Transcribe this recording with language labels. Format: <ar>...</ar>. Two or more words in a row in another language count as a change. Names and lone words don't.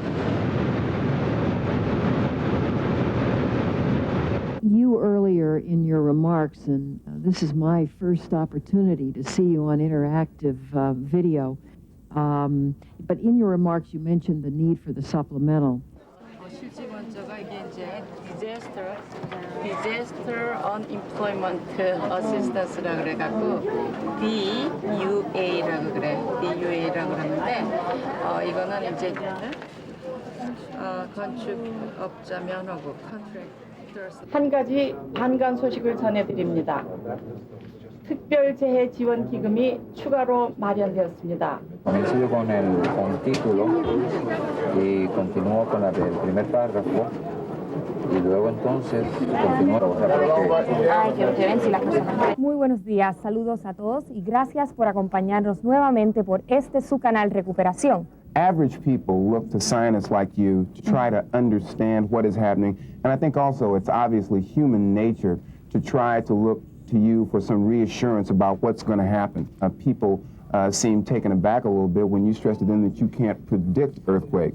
<en>You earlier in your remarks, and this is my first opportunity to see you on interactive video, but in your remarks you mentioned the need for the supplemental. Disaster Unemployment Assistance</en> <ko>라 그래갖고 DUA라고 그래. DUA라고 그러는데 이거는 이제 건축업자 면허국 한 가지 반가운 소식을 전해드립니다. 특별재해지원기금이 추가로 마련되었습니다.</ko> <es>Comienzo con título y continúo con el primer párrafo y luego entonces continúo. Muy buenos días, saludos a todos y gracias por acompañarnos nuevamente por su canal Recuperación.</es> <en>Average people look to scientists like you to try to understand what is happening, and I think also it's obviously human nature to try to look to you for some reassurance about what's going to happen. People seem taken aback a little bit when you stress to them that you can't predict earthquakes.</en>